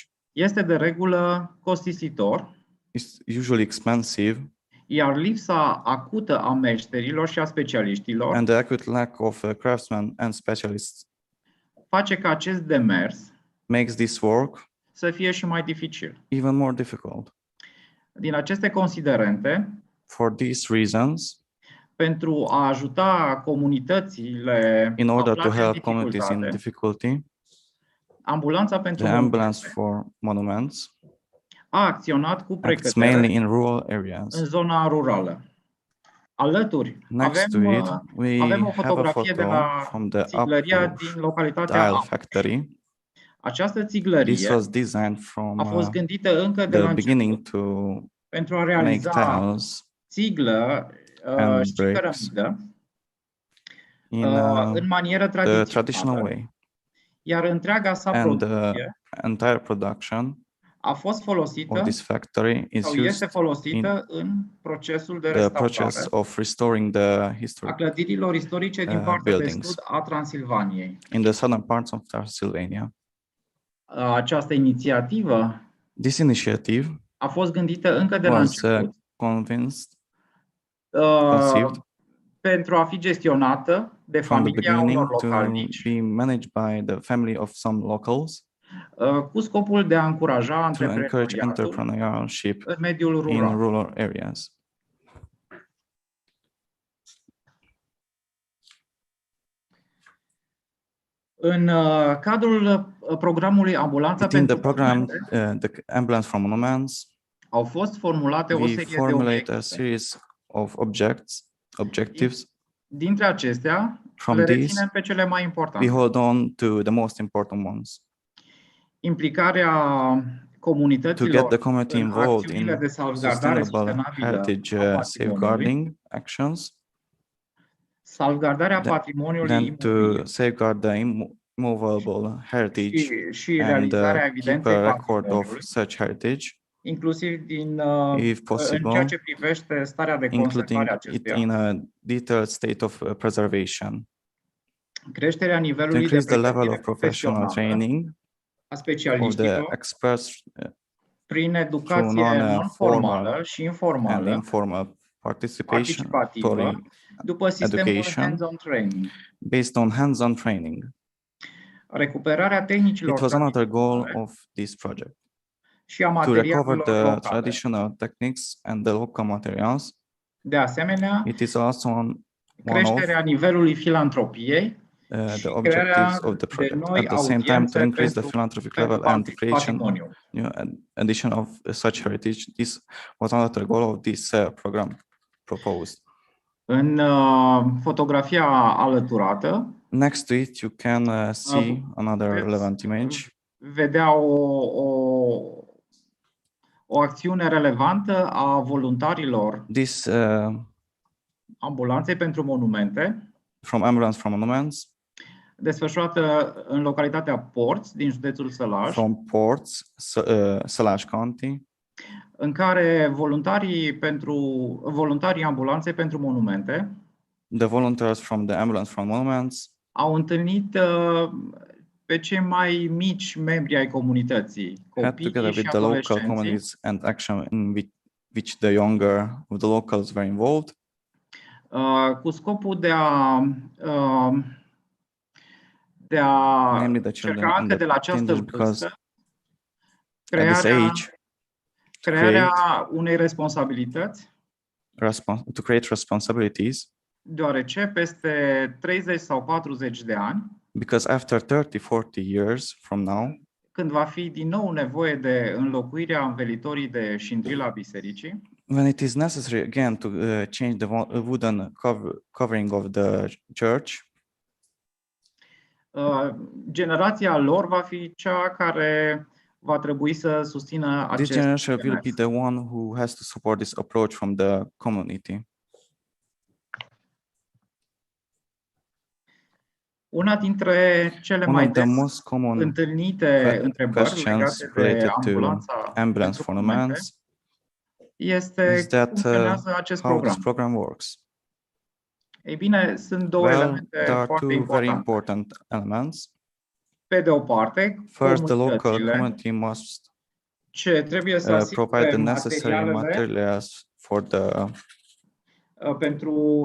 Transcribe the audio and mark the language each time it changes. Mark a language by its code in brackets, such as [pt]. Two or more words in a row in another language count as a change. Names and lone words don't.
[ro] este de regulă costisitor, [en] is usually expensive, [ro] iar lipsa acută a meșterilor și a specialiștilor [en] and the acute lack of craftsmen and specialists [ro] face ca acest demers [en] makes this work [ro] să fie și mai dificil. [en] even more difficult. [ro] Din aceste considerente, [en] for these reasons, [ro] pentru a ajuta comunitățile [en] in order to [ro] aflate în [en] help communities in difficulty, [ro] Ambulanța pentru [en] the ambulance for monuments [ro] a acționat cu [en] acts [ro] precădere [en] mainly in rural areas. [ro] în zona rurală. Alături [en] Next to it, we [ro] avem o [en] have a [ro] fotografie de [en] photo [ro] la [en] from the [ro] țiglăria din localitatea [en] tile [ro] Am. [en] factory. [ro] Această [en] This [ro] țiglărie [en] was designed from [ro] a fost gândită încă de la [en] the [ro] început [en] beginning to [ro] pentru a [en] make [ro] realiza [en] tiles [ro] țiglă [en] and [ro] și [en] bricks [ro] cărămidă [en] in [ro] în manieră [en] the traditional [ro] tradițională, [en] way, [ro] iar întreaga sa [en] and the [ro] producție [en] entire production [ro] a fost [en] of [ro] folosită [en] this factory is [ro] sau este [en] used [ro] folosită în procesul de [en] the process [ro] restaurare [en] of restoring the [ro] a [en] history [ro] clădirilor istorice din partea de [en] buildings [ro] sud a Transilvaniei. [en] in the southern parts of Transylvania. [ro] Această inițiativă [en] This initiative [ro] a fost gândită încă de la [en] was [ro] început [en] conceived [ro] pentru a fi gestionată de [en] from the [ro] familia unor [en] beginning to [ro] localnici [en] be managed by the family of some locals [ro] cu scopul de a încuraja [en] to encourage [ro] antreprenoriatul [en] entrepreneurship [ro] în mediul [en] in [ro] rural. [en] rural areas. [ro] În cadrul programului Ambulanța [en] Within the [ro] pentru [en] program, [ro] monumente, [en] the Ambulance for Monuments, [ro] Au fost formulate o [en] We [ro] serie de [en] formulate a [ro] obiective. [en] series of objectives. [ro] Dintre acestea, [en] From [ro] le [en] these, [ro] reținem pe cele mai [en] we [ro] importante. [en] hold on to the most important ones. [ro] Implicarea [en] To get [ro] comunităților [en] the community [ro] în [en] involved [ro] acțiunile [en] in [ro] de salvgardare [en] sustainable [ro] sustenabilă [en] heritage [ro] a patrimoniului, [en] safeguarding actions, [ro] salvgardarea patrimoniului [en] then to [ro] imobil [en] safeguard the immovable heritage [ro] și [en] and [ro] realizarea [en] keep [ro] evidenței [en] a record of [ro] patrimoniului, [en] such heritage, [ro] inclusiv [en] if [ro] în [en] possible, [ro] ceea ce privește starea de conservare a [en] including it [ro] acestuia. [en] in a detailed state of preservation. [ro] Creșterea [en] To [ro] nivelului de [en] increase the level [ro] pregătire [en] of professional [ro] profesională [en] training [ro] a [en] of the [ro] specialiștilor [en] experts [ro] prin [en] through [ro] educație [en] non-formal [ro] non-formală și [en] and [ro] informală, [en] informal [ro] participativă, [en] participatory [ro] după sistemul [en] education hands-on training. based on hands-on training. [ro] Recuperarea tehnicilor [en] It was another goal [ro] tradiționale [en] of this project, [ro] și a [en] to recover [ro] materialelor [en] the [ro] locale. [en] traditional techniques and the local materials. [ro] De asemenea, [en] It is also one of [ro] creșterea nivelului filantropiei [en] the [ro] și [en] objectives [ro] crearea [en] of the [ro] de [en] project. [ro] noi [en] At the same time, to [ro] audiențe [en] increase the [ro] pentru [en] philanthropic level and creation, [ro] patrimoniu. [en] addition of such heritage. This was another goal of this program proposed. [ro] În fotografia alăturată, [en] Next to it, you can see another [ro] veți [en] relevant image. [ro] vedea o acțiune relevantă a voluntarilor [en] This [ro] ambulanței pentru monumente, [en] from Ambulance from Monuments, [ro] desfășurată în localitatea Porți din județul Sălaj, [en] from Ports, Sălaj County, [ro] în care voluntarii ambulanței pentru monumente [en] the volunteers from the Ambulance from Monuments [ro] au întâlnit pe cei mai mici membri ai comunității, [en] had together [ro] copiii și [en] with the local [ro] adolescenții, [en] communities and action in which the younger of the locals were involved, [ro] cu scopul de a [en] namely the children [ro] încerca [en] and [ro] încă [en] the [ro] de la această [en] teenagers, because [ro] vârstă [en] at this age, [ro] crearea unei responsabilități, [en] to create responsibilities, [ro] deoarece peste 30 sau 40 de ani, [en] because after 30-40 years from now, [ro] când va fi din nou nevoie de înlocuirea învelitorii de șindrila a bisericii, [en] when it is necessary again to change the wooden covering of the church, [ro] generația lor va fi cea care va trebui să susțină [en] this [ro] acest [en] generation will [ro] demers. [en] be the one who has to support this approach from the community. [ro] Una dintre cele [en] One [ro] mai [en] of the [ro] des [en] most common [ro] întâlnite întrebări [en] questions [ro] legate de [en] related to [ro] ambulanța [en] ambulance [ro] pentru [en] for [ro] monumente [en] monuments [ro] este [en] is that [ro] cum funcționează acest [en] how this [ro] program. [en] program works. [ro] Ei bine, sunt două [en] Well, [ro] elemente [en] there are [ro] foarte [en] two very [ro] importante. [en] important elements. [ro] Pe de o parte, [en] First, the local [ro] comunitățile [en] community must [ro] ce trebuie să [en] provide [ro] asigure [en] the necessary [ro] materialele [en] materials for the [ro] pentru